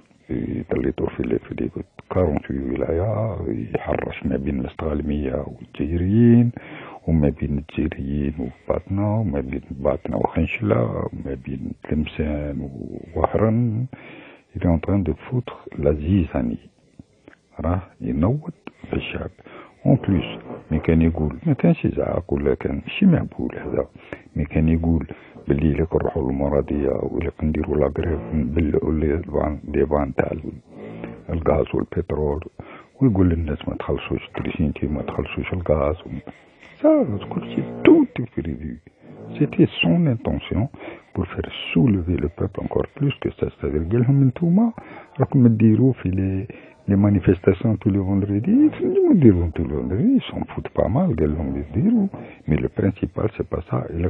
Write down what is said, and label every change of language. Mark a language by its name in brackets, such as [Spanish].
[Arabic] يطليطور في 48 ولاية يحرش ما بين الاستغالمية والجزائريين وما بين الجزائريين وباطنة وما بين باطنة وخنشلة وما بين تلمسان ووهران. [French] Il est en train de foutre la zizanie. [Arabic] راه ينوض في الشعب. [French] En plus [Arabic] مي كان يقول ما كانش يزعق ولا كان شي مهبول هذا. مي كان يقول باللي لك نروحوا للمرادية ولا نديروا لاغريف نبلعوا لي فان تاع الغاز والبترول ويقول للناس ما تخلصوش التريسينتي ما تخلصوش الغاز. [French] Ça, tout est prévu. C'était son intention pour faire soulever le peuple encore plus que ça. C'est-à-dire [Arabic] قال لهم انتوما راكم تديروا في [French] les manifestations tous les vendredis, ils s'en foutent pas mal, mais le principal c'est pas ça,